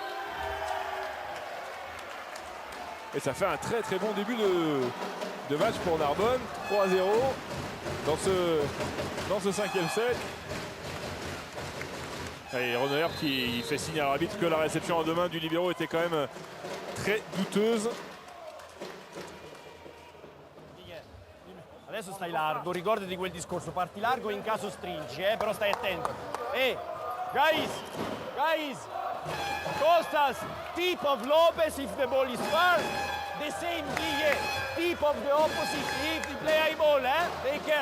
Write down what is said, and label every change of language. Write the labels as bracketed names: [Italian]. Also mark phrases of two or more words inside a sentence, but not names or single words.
[French] Et ça fait un très très bon début de match pour Narbonne. 3-0 dans ce 5e set. Et Renner qui fait signe à l'arbitre que la réception à deux mains du libero était quand même très douteuse. [Italian] Adesso stai largo, ricordati quel discorso, parti largo in caso stringi, però stai attento. [English] Guys, Costas, tip of Lopez if the ball is far, the same Guille, tip of the opposite if the play high ball, take care.